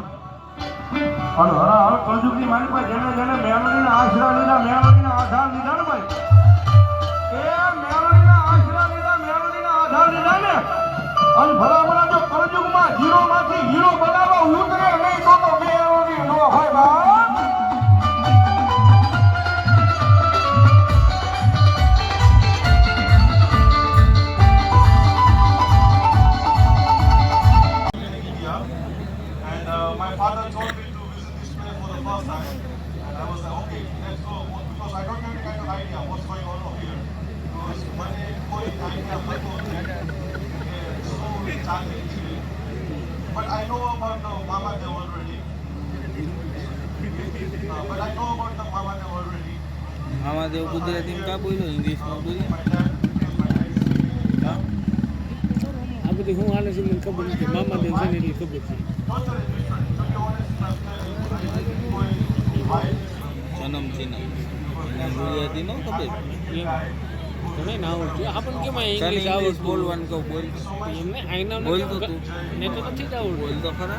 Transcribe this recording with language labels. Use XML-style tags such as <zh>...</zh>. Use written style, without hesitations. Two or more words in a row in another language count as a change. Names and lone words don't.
<gu>અને હર કળજુગની મારી પાસે જેને જેને મેલડીના આશરા લીધા, મેલડીના આધાર લીધા ને ભાઈ, એ મેલડીના આશરા લીધા, મેલડીના આધાર લીધા ને, અને ભલામણા જો કળજુગમાં હીરોમાંથી હીરો બનાવવા ઉતરે નહીં તો મેલડી નો હોય ભાઈ.</gu> <en>My father told me to visit this place for the first time, and I was like, okay, let's go, because I don't have any kind of idea what's going on over here.</en> <gu>Because મને કોઈ idea હતો નહીં કે શું ચાલે છે.</gu> <en>But I know about the Mama Dev already.</en> <gu>મામાદેવ ગુજરાતીમાં કા બોલ્યો, ઇંગ્લિશમાં બોલ્યો.</gu> <en>My dad is my dad.</en> <gu>આ બધી હું હાલે છે મને ખબર નથી. મામાદેવ છે ને એટલી ખબર છે.</gu> <en>Totally different. To be honest,</en> <gu>જન્મથી ના ગુજરાતી નો ખબર. તને ના આવડતું આપણને કેમ તને ઇંગ્લિશ ઇંગ્લિશ આવડતું બોલવાનું કહું, બોલ. એમને આઈના બોલતો તું. ને તો નથી જ આવડતું. બોલ તો ખરા.</gu>